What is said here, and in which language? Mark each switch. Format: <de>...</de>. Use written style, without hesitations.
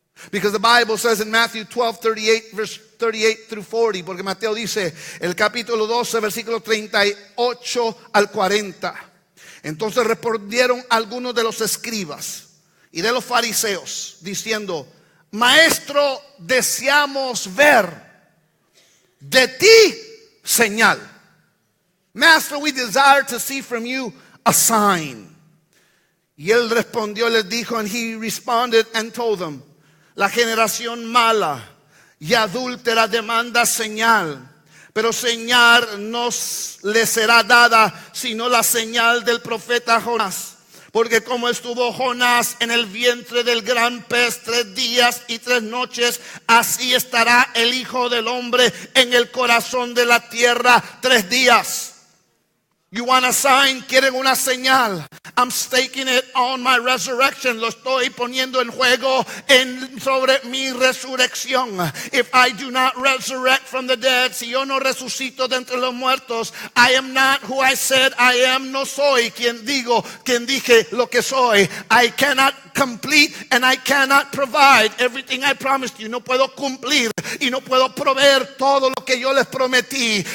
<en>Because the Bible says in Matthew 12:38, verse 38 through 40,</en> <es>porque Mateo dice, el capítulo 12, versículo 38 al 40. Entonces respondieron algunos de los escribas y de los fariseos, diciendo, Maestro, deseamos ver de ti señal.</es> <en>Master, we desire to see from you a sign.</en> <es>Y él respondió, les dijo,</es> <en>and he responded and told them,</en> <es>la generación mala y adúltera demanda señal, pero señal no le será dada sino la señal del profeta Jonás. Porque como estuvo Jonás en el vientre del gran pez 3 días y 3 noches, así estará el Hijo del Hombre en el corazón de la tierra 3 días.</es> <en>You want a sign?</en> <es>Quieren una señal.</es> <en>I'm staking it on my resurrection.</en> <es>Lo estoy poniendo en juego sobre mi resurrección.</es> <en>If I do not resurrect from the dead,</en> <es>si yo no resucito de entre los muertos,</es> <en>I am not who I said I am.</en> <es>No soy quien dije lo que soy.</es> <en>I cannot complete and I cannot provide everything I promised you.</en> <es>No puedo cumplir y no puedo proveer todo lo que yo les prometí.</es>